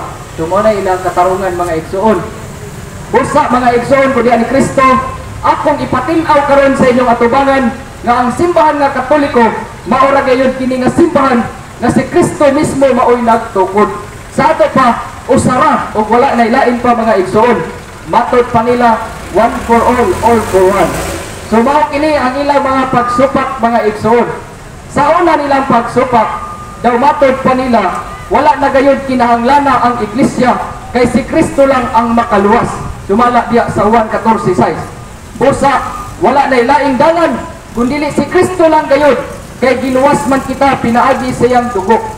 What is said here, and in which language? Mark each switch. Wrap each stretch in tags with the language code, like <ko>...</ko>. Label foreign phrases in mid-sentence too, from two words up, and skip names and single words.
<ceb>So mo na ilang katarungan mga igsoon. Busa mga igsoon ko diyan ni Kristo, akong ipatinaw karon sa inyong atubangan nga ang simbahan nga Katoliko mao ra gayud kini nga simbahan nga si Kristo mismo maoy nagtukod. Sa ato pa usara o wala na ilain pa mga igsoon. Matod pa nila</ceb> <en>one for all for one.</en> <ceb>So mao kini ang ilang mga pagsupak mga igsoon. Sa una nilang pagsupak, daw matod pa nila wala na gayud kinahanglan ang iglesia kay si Kristo lang ang makaluwas. Sumala diya sa 1:14-6. Busa wala na ilaing dalan kundi si Kristo lang gayud kay giluwas man kita pinaagi sa iyang dugo.</ceb>